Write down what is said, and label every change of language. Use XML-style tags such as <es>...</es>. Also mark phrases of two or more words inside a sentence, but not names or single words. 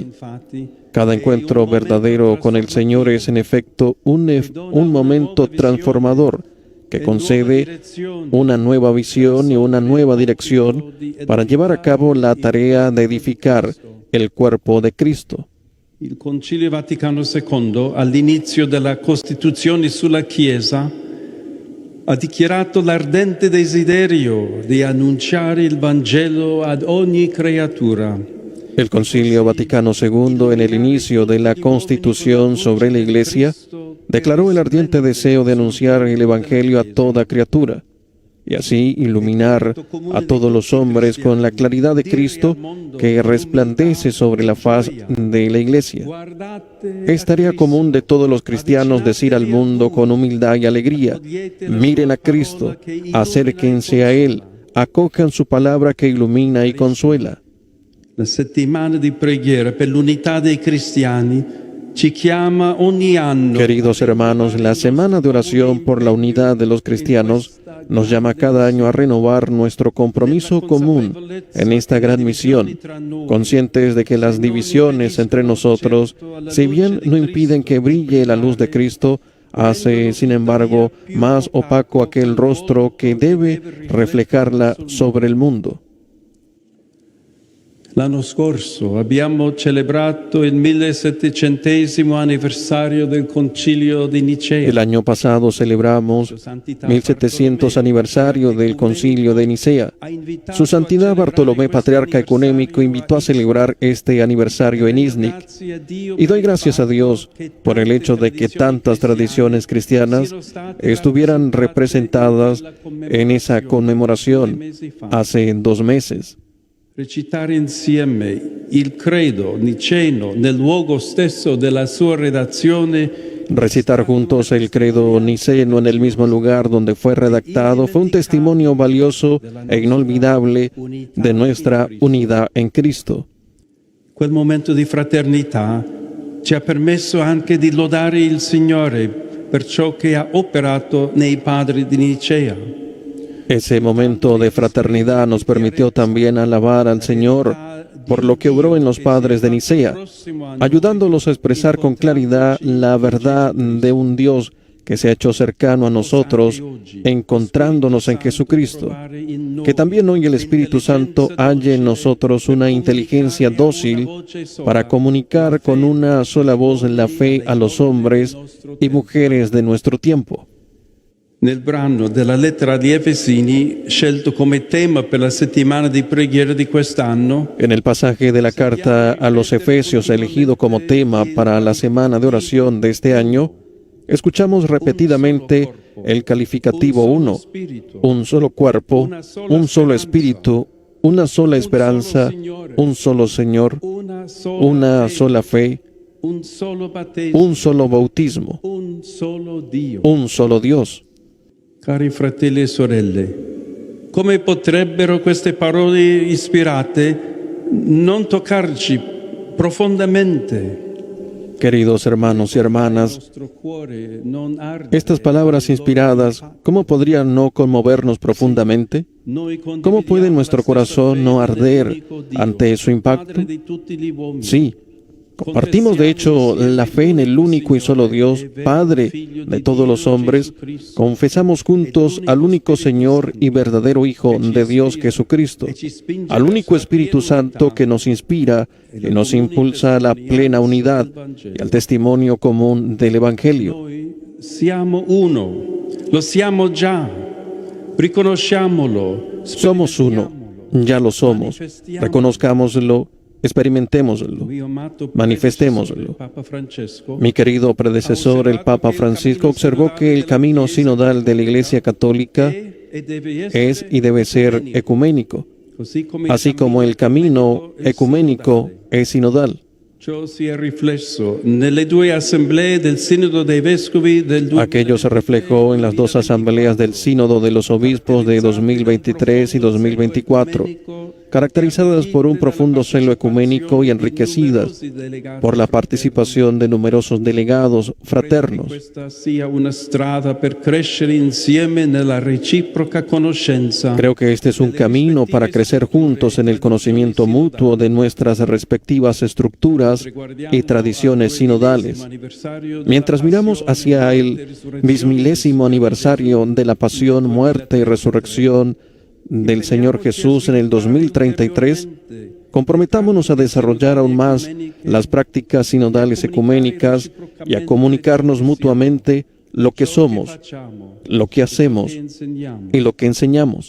<es>Cada encuentro verdadero con el Señor es en efecto un momento transformador que concede una nueva visión y una nueva dirección para llevar a cabo la tarea de edificar el cuerpo de Cristo.</es> <it>Il Concilio Vaticano II, all'inizio della Costituzione sulla Chiesa, ha dichiarato l'ardente desiderio di annunciare il Vangelo ad ogni creatura.</it> <es>El Concilio Vaticano II, en el inicio de la Constitución sobre la Iglesia, declaró el ardiente deseo de anunciar el Evangelio a toda criatura, y así iluminar a todos los hombres con la claridad de Cristo que resplandece sobre la faz de la Iglesia. Es tarea común de todos los cristianos decir al mundo con humildad y alegría: miren a Cristo, acérquense a Él, acojan su palabra que ilumina y consuela.</es> <it>La settimana di preghiera per l'unità dei cristiani ci chiama ogni anno.</it> <es>Queridos hermanos, la semana de oración por la unidad de los cristianos nos llama cada año a renovar nuestro compromiso común en esta gran misión, conscientes de que las divisiones entre nosotros, si bien no impiden que brille la luz de Cristo, hace, sin embargo, más opaco aquel rostro que debe reflejarla sobre el mundo.</es> <it>L'anno scorso abbiamo celebrato il 1700° anniversario del Concilio di Nicea.</it> <es>El año pasado celebramos 1700 aniversario del Concilio de Nicea. Su Santidad Bartolomé, Patriarca Ecuménico, invitó a celebrar este aniversario en Iznik. Y doy gracias a Dios por el hecho de que tantas tradiciones cristianas estuvieran representadas en esa conmemoración hace 2 meses.</es> <it>Recitare insieme il credo niceno nel luogo stesso della sua redazione.</it> <es>Recitar juntos el credo niceno en el mismo lugar donde fue redactado fue un testimonio valioso e inolvidable de nuestra unidad en Cristo.</es> <it>Quel momento di fraternità ci ha permesso anche di lodare il Signore per ciò che ha operato nei padri di Nicea.</it> <es>Ese momento de fraternidad nos permitió también alabar al Señor por lo que obró en los padres de Nicea, ayudándolos a expresar con claridad la verdad de un Dios que se ha hecho cercano a nosotros, encontrándonos en Jesucristo. Que también hoy el Espíritu Santo halle en nosotros una inteligencia dócil para comunicar con una sola voz la fe a los hombres y mujeres de nuestro tiempo.</es> <it>Nel brano della lettera agli Efesini, scelto come tema per la settimana di preghiera di quest'anno,</it> <es>en el pasaje de la carta a los Efesios elegido como tema para la semana de oración de este año, escuchamos repetidamente el calificativo 1, un solo cuerpo, un solo espíritu, una sola esperanza, un solo Señor, una sola fe, un solo bautismo, un solo Dios.</es> <it>Cari fratelli e sorelle, come potrebbero queste parole ispirate non toccarci profondamente?</it> <es>Queridos hermanos y hermanas, estas palabras inspiradas, ¿cómo podrían no conmovernos profundamente? ¿Cómo puede nuestro corazón no arder ante su impacto? Sí. Compartimos, de hecho, la fe en el único y solo Dios, Padre de todos los hombres. Confesamos juntos al único Señor y verdadero Hijo de Dios, Jesucristo, al único Espíritu Santo que nos inspira y nos impulsa a la plena unidad y al testimonio común del Evangelio.</es> <it>Siamo uno, lo siamo già, riconosciamolo.</it> <es>Somos uno, ya lo somos, reconozcámoslo. Experimentémoslo, manifestémoslo. Mi querido predecesor, el Papa Francisco, observó que el camino sinodal de la Iglesia Católica es y debe ser ecuménico, así como el camino ecuménico es sinodal. Aquello se reflejó en las 2 asambleas del Sínodo de los Obispos de 2023 y 2024. caracterizadas por un profundo celo ecuménico y enriquecidas por la participación de numerosos delegados fraternos.</es> <it>Questa sia una strada per crescere insieme nella reciproca conoscenza.</it> <es>Creo que este es un camino para crecer juntos en el conocimiento mutuo de nuestras respectivas estructuras y tradiciones sinodales. Mientras miramos hacia el 20º aniversario de la pasión, muerte y resurrección del Señor Jesús en el 2033, comprometámonos a desarrollar aún más las prácticas sinodales ecuménicas y a comunicarnos mutuamente lo que somos, lo que hacemos y lo que enseñamos.</es>